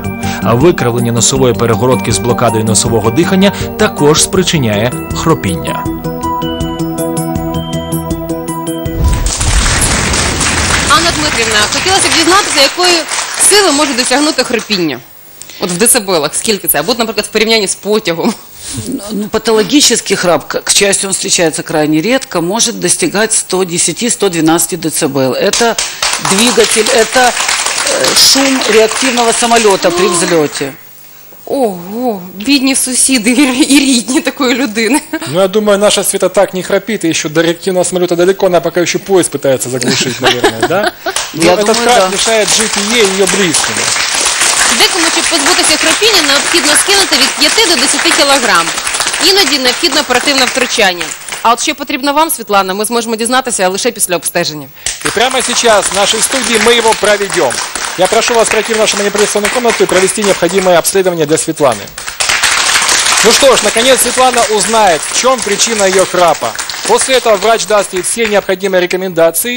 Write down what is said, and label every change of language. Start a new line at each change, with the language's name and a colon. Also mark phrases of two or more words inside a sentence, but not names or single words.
Ukrainian: А викривлення носової перегородки з блокадою носового дихання також спричиняє хропіння. Анна Дмитрівна, хотілося б дізнатися, якої сили може досягнути хропіння? От в децибелах, скільки це? Або, наприклад, в порівнянні з потягом. Ну,
Russian: патологический храп, к счастью, он встречается крайне редко, может достигать 110-112 дБ. Это двигатель, это шум реактивного самолета при взлете.
Ukrainian: Ого, бідні сусіди і рідні такої людини.
Russian: Ну, я думаю, наша Света так не храпит, и еще до реактивного самолета далеко, она пока еще поезд пытается заглушить, наверное, да? Я этот думаю, храп да. мешает жить и ей, и ее близким.
Ukrainian: Декому, щоб позбутися хропіння, необхідно скинути від 5 до 10 кілограм. Іноді необхідно оперативне втручання. А от що потрібно вам, Світлана, ми зможемо дізнатися лише після обстеження.
Russian: И прямо сейчас в нашей студии мы его проведем. Я прошу вас пройти в нашу манипуляционную комнату и провести необходимое обследование для Светланы. Ну что ж, наконец Светлана узнает, в чем причина ее храпа. После этого врач даст ей все необходимые рекомендации.